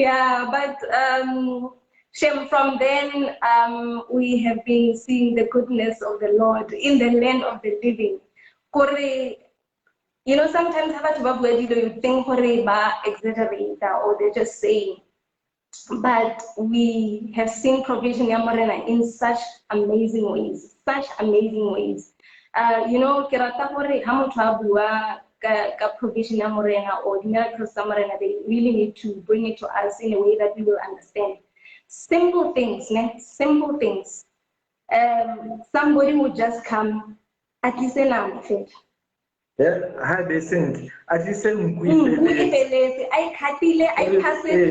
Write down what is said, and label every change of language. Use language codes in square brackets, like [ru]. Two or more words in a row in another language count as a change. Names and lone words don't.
[en] Oh, well, yeah, but From then, we have been seeing the goodness of the Lord in the land of the living. You know, sometimes you think ba exaggerate or they're just saying. But we have seen provision in such amazing ways, such amazing ways. You know, [st] ke rata gore ha motho a bua ka provision ya morena or miracles tsa morena, [en] they really need to bring it to us in a way that we will understand. Simple things, ne? Simple things. Somebody would just come, at least yeah, how they sing. At least sing I katile, I pass it